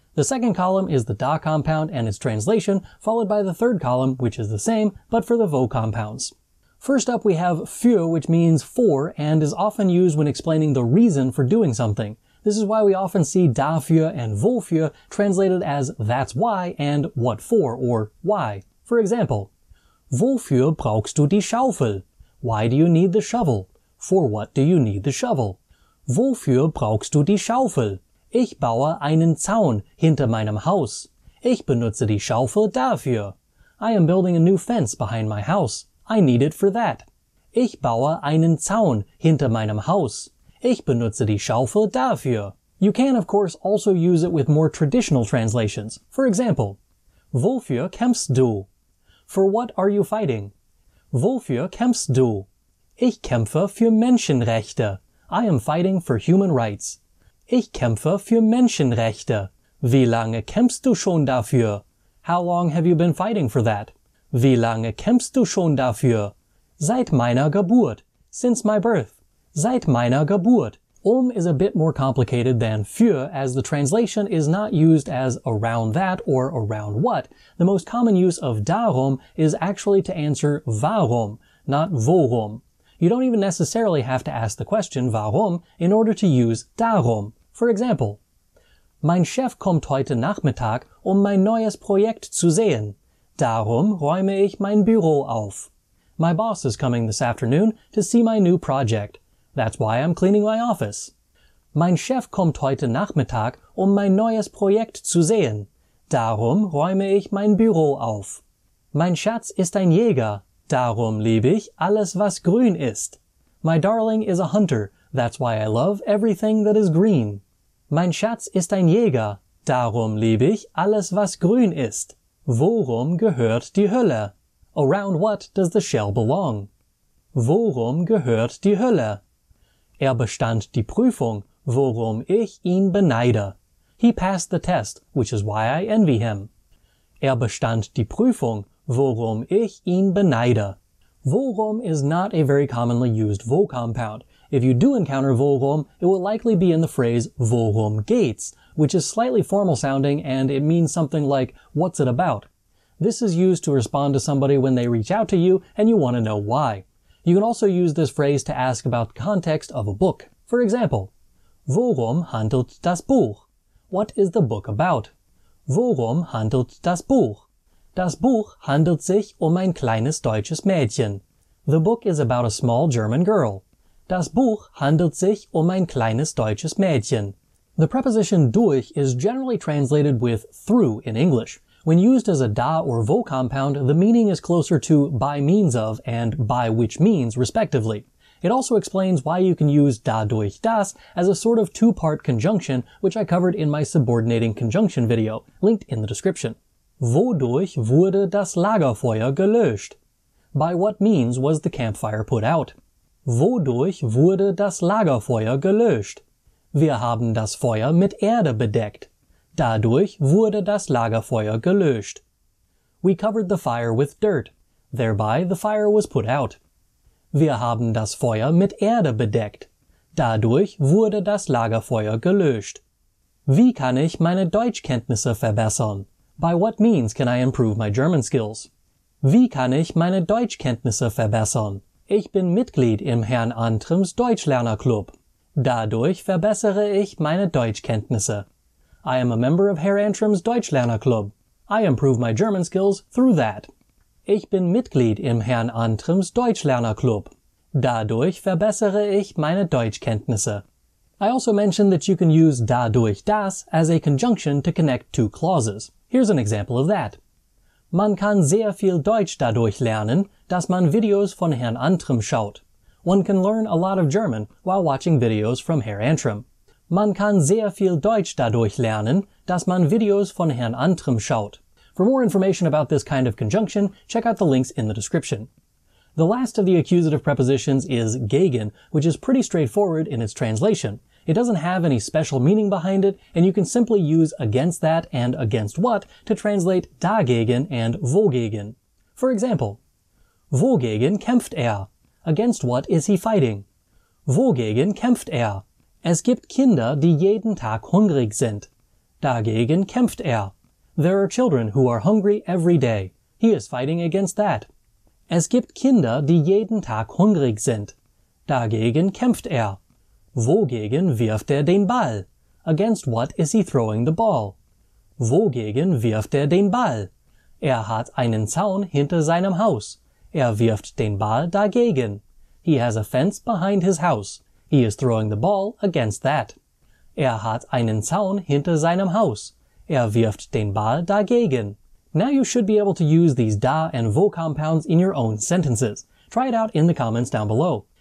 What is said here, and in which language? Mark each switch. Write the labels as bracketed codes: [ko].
[en] The second column is the da compound and its translation, followed by the third column, which is the same, but for the wo compounds. First up we have für, which means for and is often used when explaining the reason for doing something. This is why we often see dafür and wofür translated as that's why and what for or why. For example, [de] wofür brauchst du die Schaufel? [en] Why do you need the shovel? For what do you need the shovel? [de] Wofür brauchst du die Schaufel? Ich baue einen Zaun hinter meinem Haus. Ich benutze die Schaufel dafür. [en] I am building a new fence behind my house. I need it for that. [de] Ich baue einen Zaun hinter meinem Haus. Ich benutze die Schaufel dafür. [en] You can, of course, also use it with more traditional translations. For example, [de] wofür kämpfst du? [en] For what are you fighting? [de] Wofür kämpfst du? Ich kämpfe für Menschenrechte. [en] I am fighting for human rights. [de] Ich kämpfe für Menschenrechte. Wie lange kämpfst du schon dafür? [en] How long have you been fighting for that? [de] Wie lange kämpfst du schon dafür? Seit meiner Geburt. [en] Since my birth. [de] Seit meiner Geburt. [en] Is a bit more complicated than für, as the translation is not used as around that or around what. The most common use of darum is actually to answer warum, not worum. You don't even necessarily have to ask the question warum in order to use darum. For example, [de] mein Chef kommt heute Nachmittag, mein neues Projekt zu sehen. Darum räume ich mein Büro auf. [en] My boss is coming this afternoon to see my new project. That's why I'm cleaning my office. [de] Mein Chef kommt heute Nachmittag, mein neues Projekt zu sehen. Darum räume ich mein Büro auf. Mein Schatz ist ein Jäger. Darum liebe ich alles, was grün ist. [en] My darling is a hunter. That's why I love everything that is green. [de] Mein Schatz ist ein Jäger. Darum liebe ich alles, was grün ist. Worum gehört die Hölle? [en] Around what does the shell belong? [de] Worum gehört die Hölle? Bestand die Prüfung, worum ich ihn beneide. [en] He passed the test, which is why I envy him. [de] Bestand die Prüfung, worum ich ihn beneide. [en] Worum is not a very commonly used wo compound. If you do encounter worum, it will likely be in the phrase [de] worum geht's, [en] which is slightly formal sounding and it means something like what's it about. This is used to respond to somebody when they reach out to you and you want to know why. You can also use this phrase to ask about the context of a book. For example, [de] worum handelt das Buch? [en] What is the book about? [de] Worum handelt das Buch? Das Buch handelt sich ein kleines deutsches Mädchen. [en] The book is about a small German girl. [de] Das Buch handelt sich ein kleines deutsches Mädchen. [en] The preposition durch is generally translated with through in English. When used as a da or wo compound, the meaning is closer to by means of and by which means, respectively. It also explains why you can use dadurch das as a sort of two-part conjunction, which I covered in my subordinating conjunction video, linked in the description. [de] Wodurch wurde das Lagerfeuer gelöscht? [en] By what means was the campfire put out? [de] Wodurch wurde das Lagerfeuer gelöscht? Wir haben das Feuer mit Erde bedeckt. Dadurch wurde das Lagerfeuer gelöscht. [en] We covered the fire with dirt. Thereby the fire was put out. [de] Wir haben das Feuer mit Erde bedeckt. Dadurch wurde das Lagerfeuer gelöscht. Wie kann ich meine Deutschkenntnisse verbessern? [en] By what means can I improve my German skills? [de] Wie kann ich meine Deutschkenntnisse verbessern? Ich bin Mitglied im Herrn Antrims Deutschlernerclub. Dadurch verbessere ich meine Deutschkenntnisse. [en] I am a member of Herr Antrim's Deutschlernerclub. I improve my German skills through that. [de] Ich bin Mitglied im Herrn Antrims Deutschlernerclub. Dadurch verbessere ich meine Deutschkenntnisse. [en] I also mentioned that you can use dadurch das as a conjunction to connect two clauses. Here's an example of that. [de] Man kann sehr viel Deutsch dadurch lernen, dass man Videos von Herrn Antrim schaut. [en] One can learn a lot of German while watching videos from Herr Antrim. [de] Man kann sehr viel Deutsch dadurch lernen, dass man Videos von Herrn Antrim schaut. [en] For more information about this kind of conjunction, check out the links in the description. The last of the accusative prepositions is gegen, which is pretty straightforward in its translation. It doesn't have any special meaning behind it, and you can simply use against that and against what to translate dagegen and wogegen. For example, [de] wogegen kämpft er? [en] Against what is he fighting? [de] Wogegen kämpft er? Es gibt Kinder, die jeden Tag hungrig sind. Dagegen kämpft er. [en] There are children who are hungry every day. He is fighting against that. [de] Es gibt Kinder, die jeden Tag hungrig sind. Dagegen kämpft er. Wogegen wirft er den Ball? [en] Against what is he throwing the ball? [de] Wogegen wirft er den Ball? Er hat einen Zaun hinter seinem Haus. Er wirft den Ball dagegen. [en] He has a fence behind his house. He is throwing the ball against that. [de] Er hat einen Zaun hinter seinem Haus. Er wirft den Ball dagegen. [en] Now you should be able to use these da and wo compounds in your own sentences. Try it out in the comments down below.